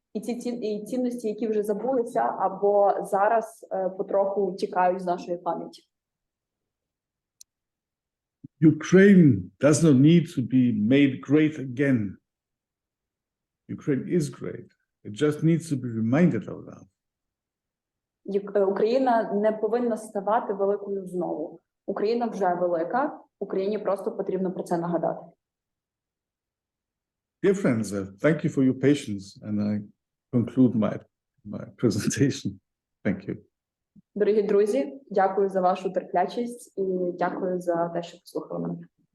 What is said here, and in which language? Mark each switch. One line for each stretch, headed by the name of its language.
Ukrainian: І ці цінності, які вже забулися, або зараз потроху тікають з нашої пам'яті.
English: Ukraine does not need to be made great again. Ukraine is great. It just needs to be reminded of that.
Ukrainian: Україна не повинна ставати великою знову. Україна вже велика, Україні просто потрібно про це нагадати.
English: Dear friends, thank you for your patience, and I conclude my presentation. Thank you.
Ukrainian: Дорогі друзі, дякую за вашу терплячість і дякую за те, що послухали мене.